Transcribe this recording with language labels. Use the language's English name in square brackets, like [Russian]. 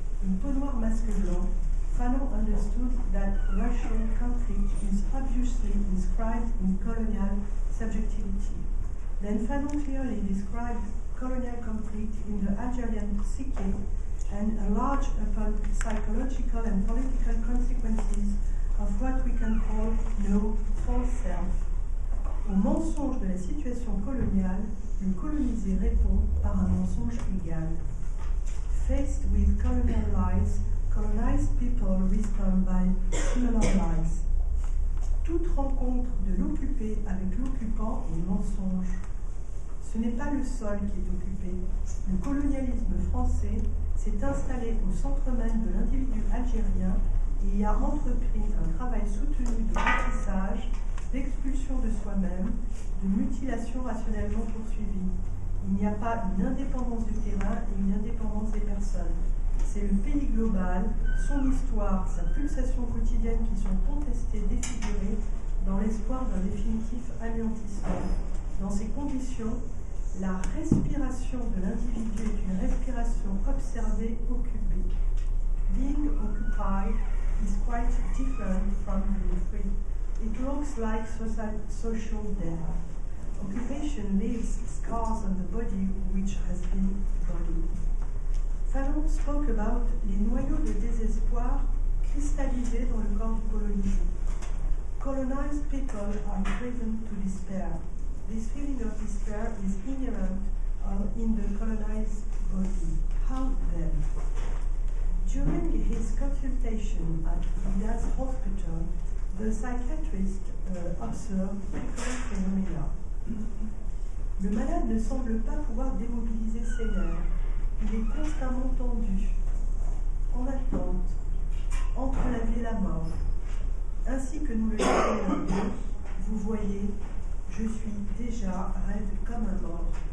[English] In Peau Noire, Masque Blanc, Fanon understood that racial conflict is obviously inscribed in colonial subjectivity. Then Fanon clearly described colonial conflict in the Algerian psyche and enlarged upon psychological and political consequences of what we can call no false self. [French] Au mensonge de la situation coloniale, le colonisé répond par un mensonge égal. [English] Faced with colonial lies, colonized people respond by similar lies. [French] Toute rencontre de l'occupé avec l'occupant est mensonge. Ce n'est pas le sol qui est occupé. Le colonialisme français s'est installé au centre même de l'individu algérien et y a entrepris un travail soutenu de métissage, d'expulsion de soi-même, de mutilation rationnellement poursuivie. Il n'y a pas une indépendance du terrain et une indépendance des personnes. C'est le pays global, son histoire, sa pulsation quotidienne qui sont contestées, défigurées, dans l'espoir d'un définitif anéantissement. Dans ces conditions, la respiration de l'individu est une respiration observée, occupée. [English] Being occupied is quite different from being free. It looks like social death. Occupation leaves scars on the body which has been bodied. Fanon spoke about [French] les noyaux de désespoir cristallisés dans le corps du colonisé. [English] Colonized people are driven to despair. This feeling of despair is inherent in the colonized body. How then? During his consultation at Vidas Hospital, the psychiatrist observed different phenomena. [French] Le malade ne semble pas pouvoir démobiliser ses nerfs. Il est constamment tendu, en attente, entre la vie et la mort. Ainsi que nous le disons, vous voyez, je suis déjà raide comme un mort.